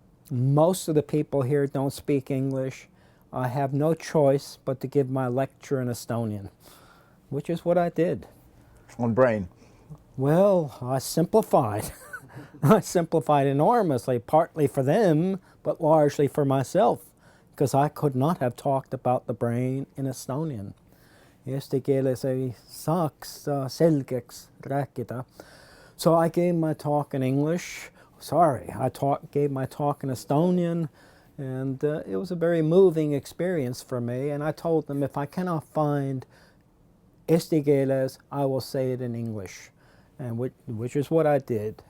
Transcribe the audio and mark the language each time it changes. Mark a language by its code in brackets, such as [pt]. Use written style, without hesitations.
[en] Most of the people here don't speak English. I have no choice but to give my lecture in Estonian, which is what I did. On brain. Well, I simplified. I simplified enormously, partly for them, but largely for myself, because I could not have talked about the brain in Estonian. [et] Eesti keeles ei saaks selgeks rääkida. [en] So I gave my talk in English. Sorry, gave my talk in Estonian, and it was a very moving experience for me. And I told them, if I cannot find [et] eesti keeles, [en] I will say it in English, and which is what I did.